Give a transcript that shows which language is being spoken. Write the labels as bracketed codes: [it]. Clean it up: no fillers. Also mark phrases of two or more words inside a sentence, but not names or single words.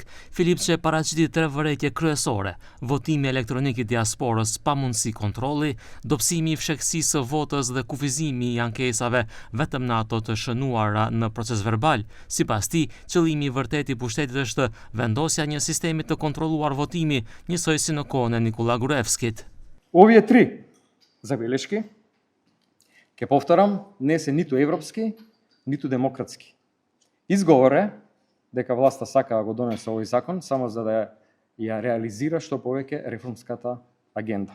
[sq] Filipçe paraqiti 3 vërejtje kryesore: votimi elektronik i diasporës pa mundësi kontrolli, dobësimi i fshehësisë së votës dhe kufizimi i ankesave vetëm në ato të shënuara në proces verbal. Sipas tij, qëllimi i vërtetë i pushtetit është vendosja një sistemi të kontrolluar votimi, njësoj si në kohën e Nikola Gruevskit. [mk] Овие три забелешки, ќе повторам, не се ниту европски, ниту демократски. Изговор е дека власта сака да го донесе овој закон само за да ја реализира што повеќе реформската агенда.